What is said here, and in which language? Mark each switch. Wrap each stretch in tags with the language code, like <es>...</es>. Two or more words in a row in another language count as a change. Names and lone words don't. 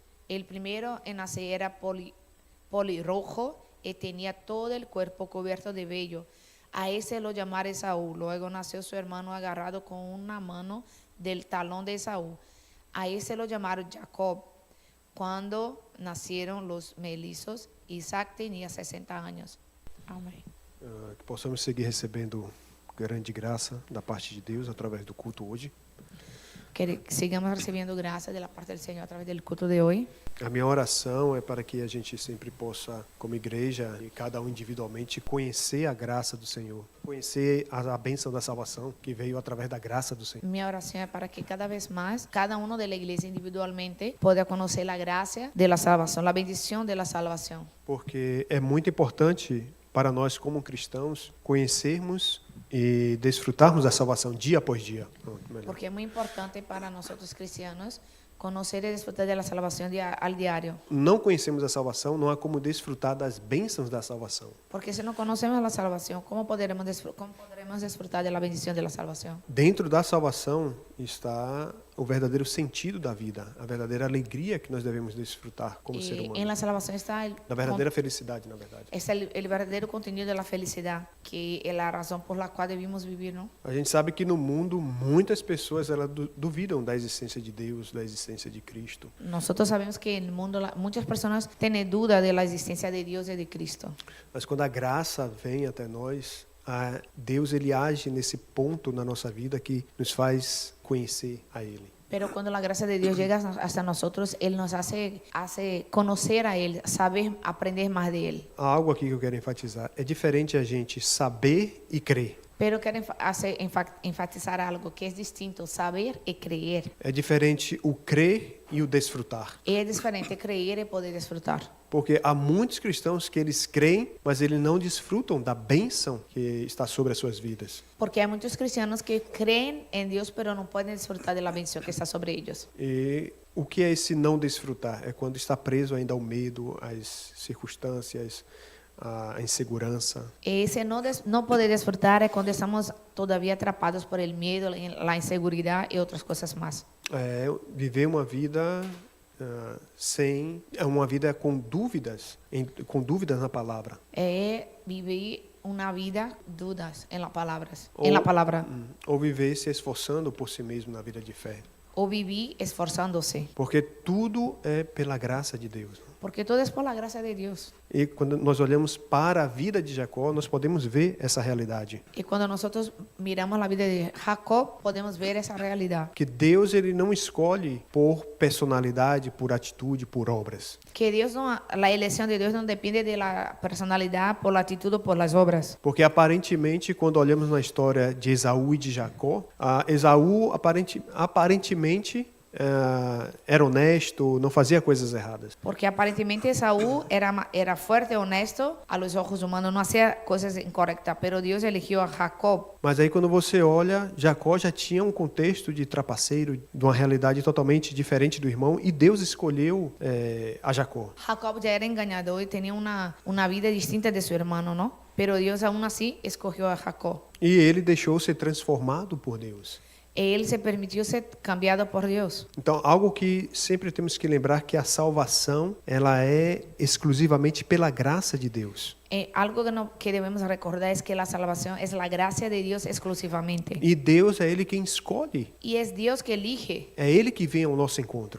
<es>El primero en nacer era polirrojo y tenía todo el cuerpo cubierto de vello. A ese lo llamaron Esaú. Luego nació su hermano agarrado con una mano del talón de Esaú. A ese lo llamaron Jacob. Cuando nacieron los melizos, Isaac tenía 60 años.</es> <pt>Amém. Que possamos seguir recebendo grande graça da parte de Deus através do culto hoje.</pt> <es>Que sigamos recibiendo gracias de la parte del Señor a través del culto de hoy.</es> <pt>A minha oração é para que a gente sempre possa, como igreja, e cada um individualmente, conhecer a graça do Senhor, conhecer a bênção da salvação que veio através da graça do Senhor.</pt> <es>Mi oración es para que cada vez más, cada uno de la iglesia individualmente pueda conocer la gracia de la salvación, la bendición de la salvación.</es> <pt>Porque é muito importante para nós, como cristãos, conhecermos e desfrutarmos da salvação dia após dia.</pt> <es>Porque es muy importante para nosotros cristianos conocer y disfrutar de la salvación al diario.</es> <pt>Não conhecemos a salvação, não há como desfrutar das bênçãos da salvação.</pt> <es>Porque si no conocemos la salvación, ¿cómo podremos disfrutar de la bendición de la salvación?</es> <pt>Dentro da salvação está o verdadeiro sentido da vida, a verdadeira alegria que nós devemos desfrutar como ser</pt> <es>Y</es> <pt>humano.</pt> <es>en la salvación está</es> <pt>Da verdadeira felicidade, na verdade.</pt> <es>el verdadero contenido de la felicidad, que es la razón por la cual debemos vivir, ¿no?</es> <pt>A gente sabe que no mundo muitas pessoas elas duvidam da existência de Deus, da existência de Cristo.</pt> <es>Nosotros sabemos que en el mundo muchas personas tienen duda de la existencia de Dios y de Cristo.</es> <pt>Mas quando a graça vem até nós, Deus ele age nesse ponto na nossa vida que nos faz conhecer a Ele.</pt> <es>Pero cuando la gracia de Dios llega hasta nosotros, Él nos hace conocer a Él, saber, aprender más de Él.</es> <pt>Há algo aqui que eu quero enfatizar. É diferente a gente saber e crer.</pt> <es>Pero quiero enfatizar algo que es distinto, saber y creer.</es> <pt>É diferente o crer e o desfrutar.</pt> <es>Es diferente creer y poder disfrutar.</es> <pt>Porque há muitos cristãos que eles creem, mas eles não desfrutam da bênção que está sobre as suas vidas.</pt> <es>Porque hay muchos cristianos que creen en Dios, pero no pueden disfrutar de la bendición que está sobre ellos.</es> <pt>E o que é esse não desfrutar? É quando está preso ainda ao medo, às circunstâncias, à insegurança.</pt> <es>Ese no poder disfrutar es cuando estamos todavía atrapados por el miedo, la inseguridad y otras cosas más.</es> <pt>É viver uma vida uma vida com dúvidas na palavra.</pt> <es>Vivir una vida dudas en las palabras,</es> <pt>Ou,</pt> <es>en la palabra.</es> <pt>Ou viver se esforçando por si mesmo na vida de fé.</pt> <es>O vivir esforzándose.</es> <pt>Porque tudo é pela graça de Deus.</pt> <es>Porque todo es por la gracia de Dios.</es> <pt>E quando nós olhamos para a vida de Jacó, nós podemos ver essa realidade.</pt> <es>Y cuando nosotros miramos la vida de Jacob, podemos ver esa realidad.</es> <pt>Que Deus ele não escolhe por personalidade, por atitude, por obras.</pt> <es>Que Dios la elección de Dios no depende de la personalidad, por la actitud o por las obras.</es> <pt>Porque aparentemente, quando olhamos na história de Esaú e de Jacó, Esaú aparentemente era honesto, não fazia coisas erradas.</pt> <es>Porque aparentemente Esaú era fuerte, honesto, a los ojos humanos, no hacía cosas incorrectas, pero Dios eligió a Jacob.</es> <pt>Mas aí quando você olha, Jacó já tinha um contexto de trapaceiro, de uma realidade totalmente diferente do irmão, e Deus escolheu a Jacó.</pt> <es>Jacob ya era engañador y tenía una vida distinta de su hermano, ¿no? pero Dios aún así escogió a Jacob.</es> <pt>E ele deixou ser transformado por Deus.</pt> <es>Él se permitió ser cambiado por Dios.</es> <pt>Então, algo que sempre temos que lembrar que a salvação, ela é exclusivamente pela graça de Deus.</pt> <es>Algo que debemos recordar es que la salvación es la gracia de Dios exclusivamente.</es> <pt>E Deus é ele quem escolhe.</pt> <es>Y es Dios que elige,</es> <pt>É ele que vem ao nosso encontro.</pt>